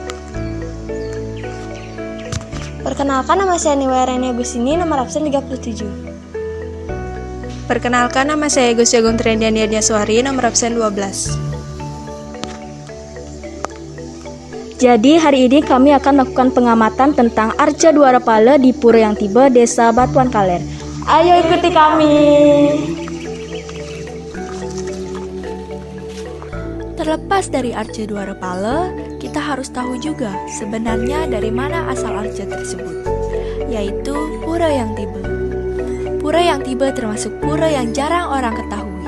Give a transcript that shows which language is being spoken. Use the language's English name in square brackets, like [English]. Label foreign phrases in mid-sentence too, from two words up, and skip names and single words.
[Indonesian] Perkenalkan, nama saya Niwairene Gusini, nomor absen 37. Perkenalkan, nama saya Gusti Agung Trendian Yadnyaswari, nomor absen 12. Jadi, hari ini kami akan melakukan pengamatan tentang arca Dwara Pala di Pura Hyang Tiba, Desa Batuan Kaler. Ayo ikuti kami. Terlepas dari arca Dwara Pala, kita harus tahu juga sebenarnya dari mana asal arca tersebut, yaitu Pura Hyang Tiba. Pura Hyang Tiba termasuk pura yang jarang orang ketahui.